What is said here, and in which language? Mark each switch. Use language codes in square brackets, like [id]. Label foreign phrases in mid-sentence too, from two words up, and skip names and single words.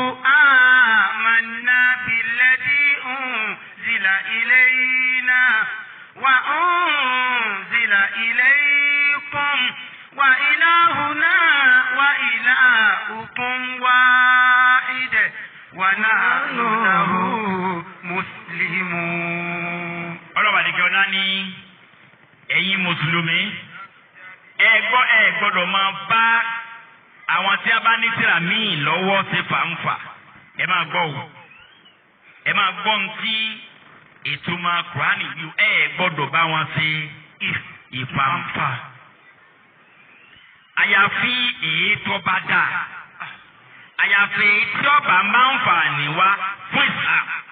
[ar] آمنا بالذي أنزل إلينا وأنزل إليكم وإلهنا وإلهكم واحد ونحن له مسلمون. [yo] ọlọ́wà ní kí ọ̀nà ní ẹ̀yin mùsùlùmí ẹ gbọ́dọ̀ máa bá àwọn tí a bá ní tírà míì lọ́wọ́ ṣe fàǹfà ẹ máa gbọ́ o ẹ máa gbọ́ ohun tí ìtumọ̀ Kùránì yìí ẹ gbọ́dọ̀ bá wọn ṣe ìfàǹfà àyàfi èyí tó bá dà àyàfi èyí tí ọba máa ń fà ní wá fún Islam.